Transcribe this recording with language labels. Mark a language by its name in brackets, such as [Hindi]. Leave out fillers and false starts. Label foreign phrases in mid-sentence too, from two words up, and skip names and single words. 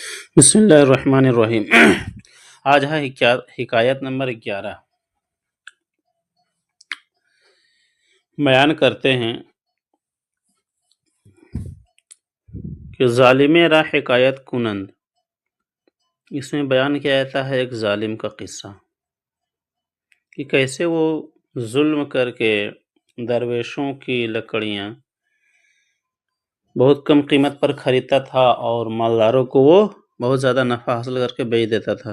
[Arabic] بسم اللہ الرحمن الرحیم۔ [Urdu] آج ہے حکایت نمبر 11۔ بیان کرتے ہیں کہ [Persian] ظالم را حکایت کنند۔ [Urdu] اس میں بیان کیا جاتا ہے ایک ظالم کا قصہ کہ کیسے وہ ظلم کر کے درویشوں کی لکڑیاں بہت کم قیمت پر خریدتا تھا اور مالداروں کو وہ بہت زیادہ نفع حاصل کر کے بیچ دیتا تھا۔